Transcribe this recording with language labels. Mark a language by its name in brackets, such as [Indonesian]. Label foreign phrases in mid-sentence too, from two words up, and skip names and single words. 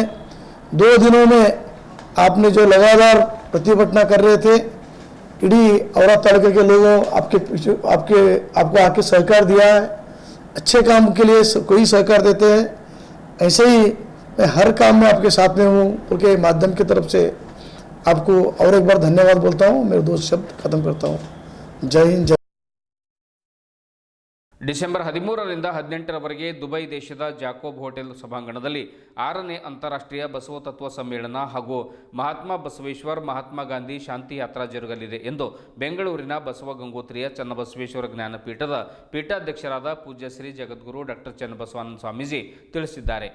[Hindi] 2 दिनों में आपने जो लगातार प्रतिभटना कर रहे थे, इडी औराद तालुके के लोगों आपको आके सहकार दिया है, अच्छे काम के लिए कोई सहकार देते हैं। ऐसे ही मैं हर काम में आपके साथ में हूँ उनके माध्यम की तरफ से आपको और एक बार धन्यवाद बोलता हूँ। मेरे 2 शब्द खत्म करता हूँ। जय हिंद, जय। [Kannada] ಡಿಸೆಂಬರ್ 13ರಿಂದ 18ರವರೆಗೆ ದುಬೈ ದೇಶದ ಜಾಕೋಬ್ ಹೋಟೆಲ್ ಸಭಾಂಗಣದಲ್ಲಿ 6ನೇ ಅಂತಾರಾಷ್ಟ್ರೀಯ ಬಸವ ತತ್ವ ಸಮ್ಮೇಳನ ಹಾಗೂ ಮಹಾತ್ಮ ಬಸವೇಶ್ವರ್ ಮಹಾತ್ಮ ಗಾಂಧಿ ಶಾಂತಿ ಯಾತ್ರಾ ಜರುಗಲಿದೆ ಎಂದು ಬೆಂಗಳೂರಿನ ಬಸವ ಗಂಗೋತ್ರಿಯ ಚನ್ನಬಸವೇಶ್ವರ ಜ್ಞಾನಪೀಠದ ಪೀಠಾಧ್ಯಕ್ಷರಾದ ಪೂಜ್ಯ ಶ್ರೀ ಜಗದ್ಗುರು ಡಾಕ್ಟರ್ ಚನ್ನಬಸವಾನಂದ ಸ್ವಾಮೀಜಿ ತಿಳಿಸಿದ್ದಾರೆ.